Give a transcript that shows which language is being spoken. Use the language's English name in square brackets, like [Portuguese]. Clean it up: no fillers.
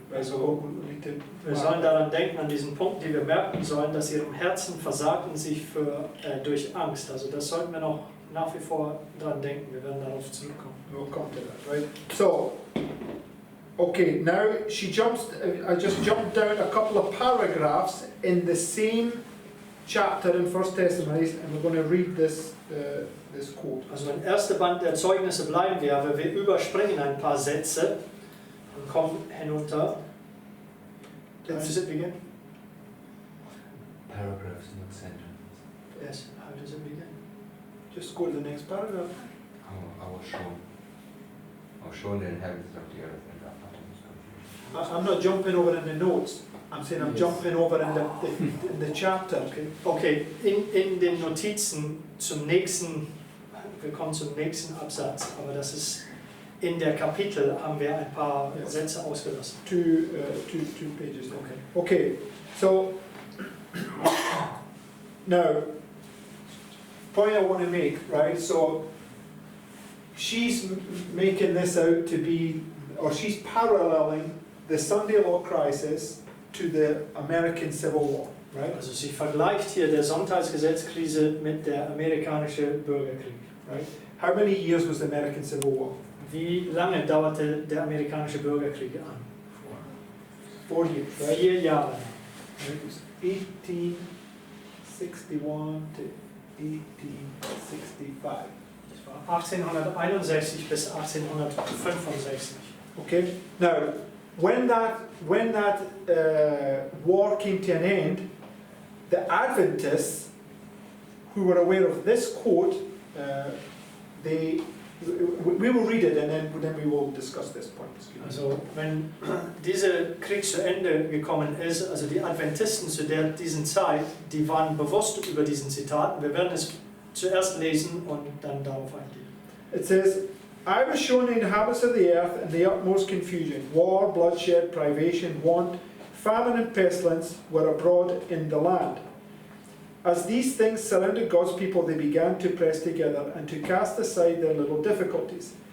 [English] Right? So we need to. [German] Wir sollen daran denken, an diesen Punkt, die wir merken sollen, dass ihrem Herzen versagten sich durch Angst. Also das sollten wir noch nach wie vor dran denken. Wir werden darauf zurückkommen. [English] We'll come to that, right? So, okay, now she jumps. I just jumped down a couple of paragraphs in the same chapter in 1 Testimonies, and we're going to read this this quote. Also im ersten Band der Zeugnisse bleiben wir, aber wir überspringen ein paar Sätze und kommen hinunter. How does it begin? Paragraphs, not sentences. Yes, how does it begin? Just go to the next paragraph. I was shown the inhabitants of the earth and the atoms. I'm not jumping over in the notes. I'm saying I'm Yes. jumping over in the chapter. [German] Okay, in den Notizen zum nächsten, wir kommen zum nächsten Absatz, aber das ist in der Kapitel, haben wir ein paar Ja. Sätze ausgelassen. [English] Two pages. Okay. Okay, so now, point I want to make, right? So she's making this out to be, or she's paralleling the Sunday law crisis to the American Civil War, right? [German] Also sie vergleicht hier der Sonntagsgesetzkrise mit der amerikanischen Bürgerkrieg. [English] Right? How many years was the American Civil War? [German] Wie lange dauerte der amerikanische Bürgerkrieg an? [English] 4 years, right? [German] 4 Jahre. [English] It was 1861 to 1865. [German] war 1861 bis 1865. [English] Okay. Now, when that war came to an end, the Adventists, who were aware of this quote, we will read it and then we will discuss this point. [German] Also wenn dieser Krieg zu Ende gekommen ist, also die Adventisten zu diesen Zeit, die waren bewusst über diesen Zitaten. Wir werden es zuerst lesen und dann darauf eingehen. [English] It says, I was shown the inhabitants of the earth in the utmost confusion. War, bloodshed, privation, want, famine and pestilence were abroad in the land. As these things surrounded God's people, they began to press together and to cast aside their little difficulties.